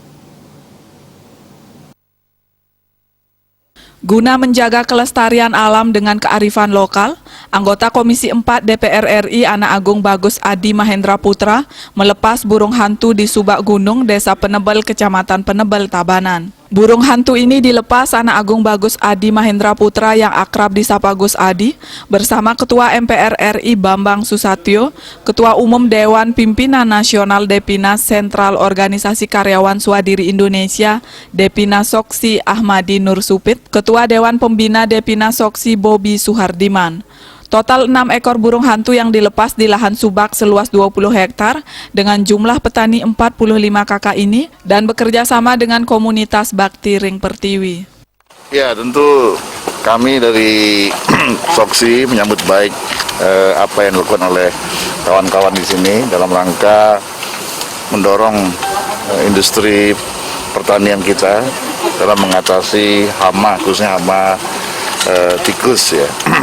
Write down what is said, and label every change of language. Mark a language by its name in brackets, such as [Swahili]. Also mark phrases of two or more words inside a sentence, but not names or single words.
[Indonesian] Guna menjaga kelestarian alam dengan kearifan lokal, anggota Komisi 4 DPR RI Ana Agung Bagus Adi Mahendra Putra melepas burung hantu di Subaggunung, Desa Penebel, Kecamatan Penebel, Tabanan. Burung hantu ini dilepas Ana Agung Bagus Adi Mahendra Putra yang akrab disapa Gus Adi bersama Ketua MPR RI Bambang Susatyo, Ketua Umum Dewan Pimpinan Nasional Depina Sentral Organisasi Karyawan Swadiri Indonesia Depina Soksi Ahmadi Nur Supit, Ketua Dewan Pembina Depina Soksi Bobi Suhardiman. Total 6 ekor burung hantu yang dilepas di lahan subak seluas 20 hektar dengan jumlah petani 45 kakak ini dan bekerja sama dengan komunitas Bakti Ring Pertiwi. Ya, tentu kami dari Soksi menyambut baik apa yang dilakukan oleh kawan-kawan di sini dalam rangka mendorong industri pertanian kita dalam mengatasi hama, khususnya hama tikus ya.